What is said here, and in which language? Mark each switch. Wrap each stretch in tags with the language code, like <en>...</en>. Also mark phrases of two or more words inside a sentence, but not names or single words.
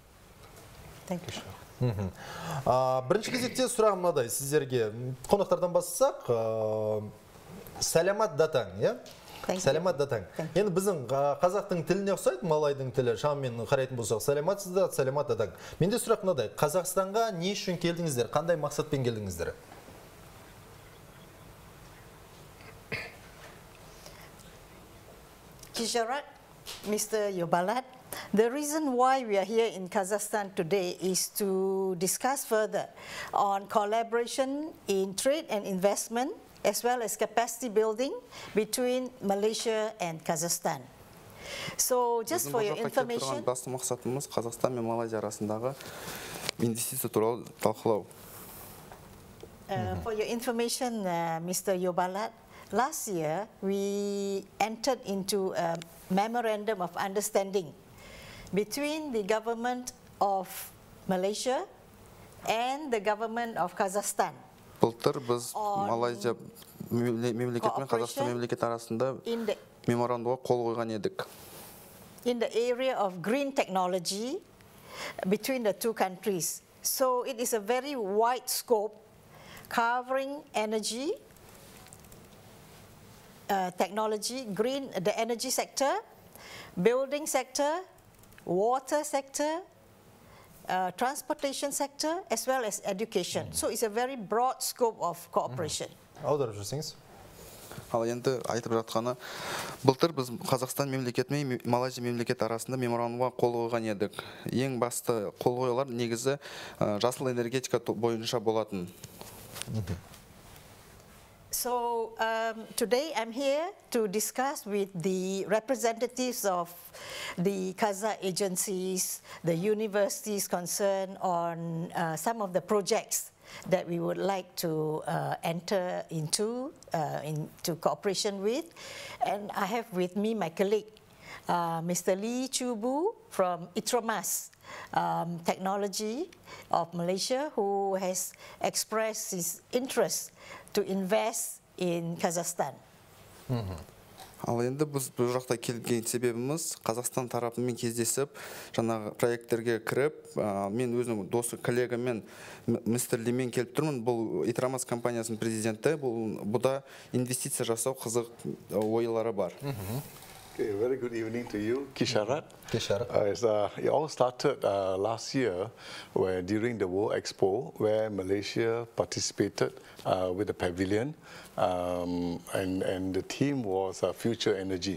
<kk>Бірінші кезекте сұрағым мынадай сіздерге. Қонақтардан бастасақ,</kk> <ms>selamat datang,</ms> <kk>иә?</kk> <ms>Selamat datang.</ms> <kk>Енді біздің қазақтың тіліне ұқсайды, малайдың тілі, шаммен қарайтын болсақ, сәлематсыздар,</kk> <ms>selamat datang.</ms> <kk>Менде сұрақ мынадай, Қазақстанға не үшін келдіңіздер, қандай мақсатпен келдіңіздер?</kk> <en>Kisharat, Mr. Erbolat, the reason why we are here in Kazakhstan today is to discuss further on collaboration in trade and investment, as well as capacity building between Malaysia and Kazakhstan. So, just for your information,</en> <kk>басты мақсатымыз Қазақстан мен Малайзия арасындағы инвестиция туралы талқылау.</kk> <en>For your information, Mr. Erbolat, last year we entered into a memorandum of understanding between the government of Malaysia and the government of Kazakhstan.</en> <kk>Былтыр біз Малайзия мемлекеті мен Қазақстан мемлекеті арасында меморандумға қол қойған едік.</kk> <en>In the area of green technology between the two countries. So it is a very wide scope covering energy, technology, green, the energy sector, building sector, water sector, transportation sector, as well as education. So it's a very broad scope of cooperation.</en> <kk>Аударып жүрсеңіз? Ал енді айтып жатқаны, былтыр біз Қазақстан мемлекеті мен Малайзия мемлекеті арасында меморандумға қол қойған едік. Ең басты қол қойылар негізі жасыл энергетика бойынша болатын.</kk> <en>So today I'm here to discuss with the representatives of the Kazakh agencies, the universities concerned on some of the projects that we would like to enter into cooperation with. And I have with me my colleague, Mr. Lee Chubu from Itramas Technology of Malaysia, who has expressed his interest to invest in Kazakhstan.</en> <kk>Ал енді біз бұл жақта келген себебіміз Қазақстан тарапымен кездесіп, жаңағы проекттерге кіріп, мен өзім досы коллегамен мистер Лимен келіп тұрмын. Бұл Itramas компаниясының президенті, бұда инвестиция жасау қызық ойлары бар.</kk> <en>Okay, very good evening to you, Kisharat. Kisharat. It all started last year during the World Expo, where Malaysia participated with the pavilion, and the theme was future energy.</en>